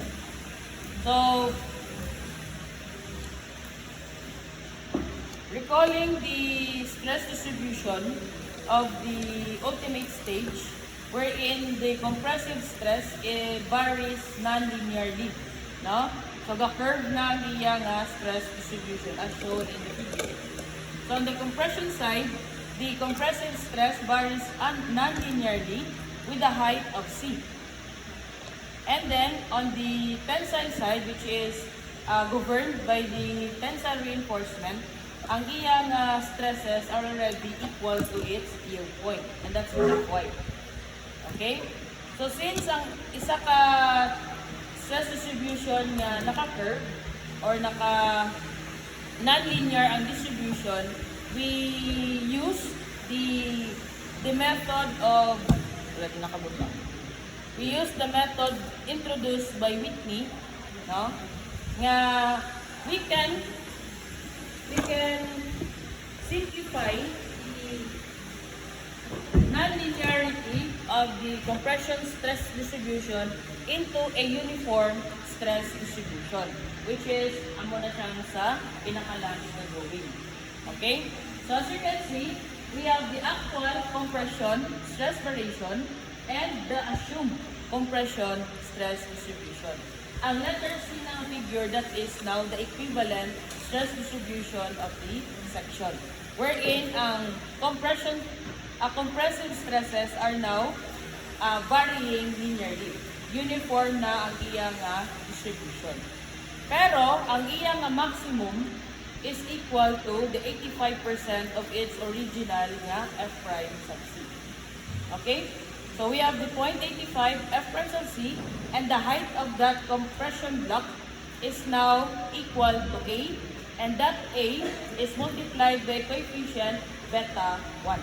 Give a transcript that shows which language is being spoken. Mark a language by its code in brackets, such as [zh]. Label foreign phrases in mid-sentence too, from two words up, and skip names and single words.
[en] So, recalling the stress distribution of the ultimate stage, wherein the compressive stress varies non-linearly. No? So, the curve [hil] na niya nga [en] stress distribution as shown in the figure. So, on the compression side, the compressive stress varies non-linearly with the height of C. And then, on the tensile side, which is governed by the tensile reinforcement, [hil] ang iyang [en] stresses are already equal to its yield point. And that's the point. Okay? So, since [hil] ang isa ka [en] stress distribution [hil] nga naka-curve [en] or non-linear ang distribution, we use the method of we use the method introduced by Whitney, no? Nga we can simplify the non-linearity of the compression stress distribution into a uniform stress distribution, which is [hil] amo na siyang sa pinaka-last na drawing. [en] Okay? So as you can see, we have the actual compression stress variation and the assumed compression stress distribution. Ang letter C ng figure, that is now the equivalent stress distribution of the section. Wherein ang compressive stresses are now varying linearly. [hil] Uniform na ang iyang distribution. Pero ang iyang [en] maximum is equal to the 85% of its original F prime sub C. Okay? So we have the 0.85 F prime sub C, and the height of that compression block is now equal to A, and that A is multiplied by coefficient beta 1.